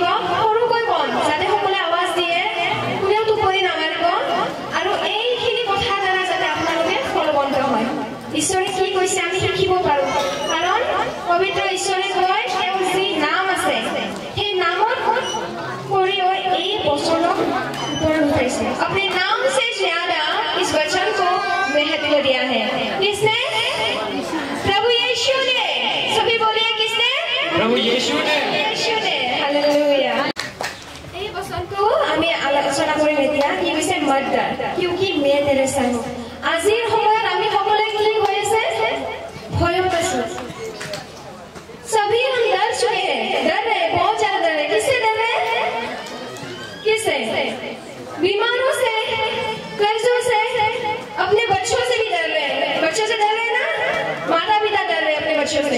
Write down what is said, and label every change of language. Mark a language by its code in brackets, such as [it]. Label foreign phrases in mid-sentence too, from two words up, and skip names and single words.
[as] সৰুকৈ কম যাতে সকলোৱে আৱাজ দিয়ে, কোনেও টোপনি নামাৰিব আৰু এইখিনি কথা দ্বাৰা যাতে আপোনালোকে ফলৱন্ত হয়। ঈশ্বৰে কি কৈছে আমি শিকিব পাৰোঁ, কাৰণ পবিত্ৰ ঈশ্বৰে কয় তেওঁৰ যি নাম আছে সেই নামত কৰিও এই বচনক ওপৰত উঠাইছে। [hi] अपने नाम से ज्यादा इस वचन को महत्व दिया है। किसने? प्रभु यीशु ने। सभी बोलिए किसने? प्रभु यीशु ने। यीशु ने। हालेलुया। [as] এই বচনটো আমি আলোচনা কৰিম এতিয়া। কি কৈছে? মৰ্দাৰ, [hi] क्योंकि मैं तेरे संग हूँ। [as] আজিৰ সময়ত আমি সকলোৱে কি হৈ আছে? ভয়ত আছো। [hi] सभी हम डर चुके हैं, डर रहे, बहुत ज्यादा डर रहे। किससे डर रहे? किससे? बीमारों से, कर्जों से, अपने बच्चों से भी डर रहे हैं। बच्चों से डर रहे हैं ना? माता पिता डर रहे हैं अपने बच्चों से।